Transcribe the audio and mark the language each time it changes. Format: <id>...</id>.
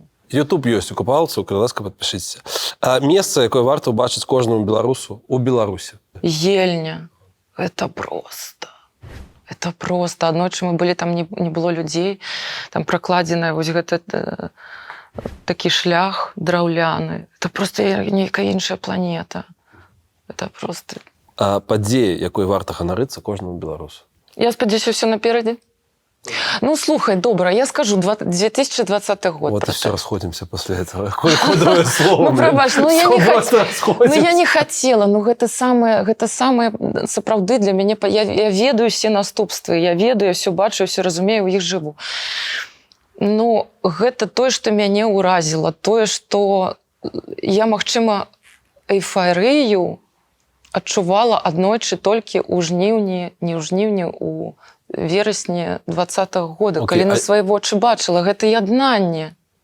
<be>Ютуб ёсць у Купалцу, калі ласка, падпішыцеся. Месца, якое варта ўбачыць кожнаму беларусу ў Беларусі? Ельня. Это просто. Это просто. Аднойчы мы былі, там не было людзей, там пракладзеная вось гэта такі шлях драўляны. Это просто нейкая іншая планета. Это просто... Падзея, якой варта ганарыцца кожнаму беларусу? Я спадзяюся, ўсё наперадзе. Ну, слухай, добра, я скажу 2020 год.</be> <ru>Вот и все, расходимся после этого. Кодовое слово.</ru> <be>Ну, прабач, я не хотела. Ну, гэта самае, сапраўды для мяне, я ведаю все наступствы, я ведаю, я все бачу, я все разумею, у іх жыву. Ну, гэта тое, што мяне ўразіла, тое, што я, магчыма, эйфарыю адчувала аднойчы толькі ў жніўні, не ў жніўні, у верасні 2020 года, калі на свае вочы бачыла гэта яднанне.</be>